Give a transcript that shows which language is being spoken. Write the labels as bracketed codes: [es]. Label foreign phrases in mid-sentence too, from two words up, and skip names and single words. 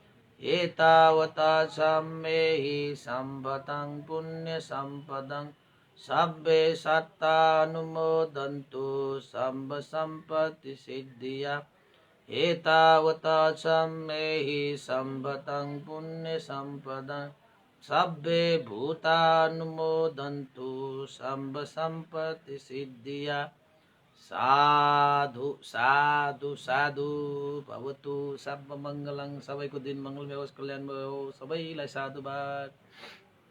[pi] एतावता च मे सम्भतं पुण्यसम्पदं सब्बे सत्तानुमोदन्तु सम्ब सम्पत्ति सिद्धिया एतावता सम्मेहि सम्पतं पुण्य सम्पदा सब्बे भूतानुमोदन्तु सम्ब सम्पत्ति सिद्धिया साधु साधु साधु भवतु सर्व मङ्गलं [ne] सबैको दिन मङ्गलमय होस् कल्याणमय होस् सबैलाई साधुवाद।